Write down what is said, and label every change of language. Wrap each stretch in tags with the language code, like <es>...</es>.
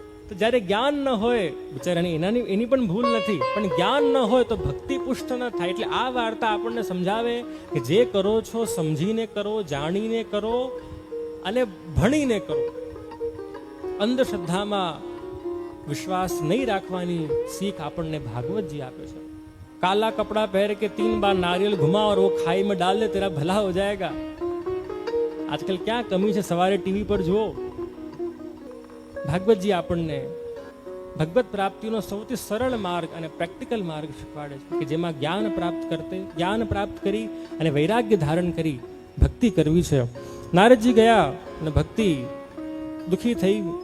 <gu>તો જ્યારે જ્ઞાન ન હોય બિચારાની એની પણ ભૂલ નથી, પણ જ્ઞાન ન હોય તો ભક્તિ પુષ્ટ ન થાય. એટલે આ વાર્તા આપણને સમજાવે કે જે કરો છો સમજીને કરો, જાણીને કરો અને ભણીને કરો. અંધશ્રદ્ધામાં વિશ્વાસ નહીં રાખવાની શીખ આપણને ભાગવતજી આપે છે.</gu> <hi>કાલા કપડા પહેર કે 3 बार नारियल घुमा और वो खाई में डाल दे तेरा भला हो जाएगा.</hi> <gu>આજકાલ ક્યાં કમી છે? સવારે ટીવી પર જુઓ. ભાગવતજી આપણને ભગવત પ્રાપ્તિનો સૌથી સરળ માર્ગ અને પ્રેક્ટિકલ માર્ગ શીખવાડે છે કે જેમાં જ્ઞાન પ્રાપ્ત કરી અને વૈરાગ્ય ધારણ કરી ભક્તિ કરવી છે. નારદજી ગયા અને ભક્તિ દુખી થઈ.</gu>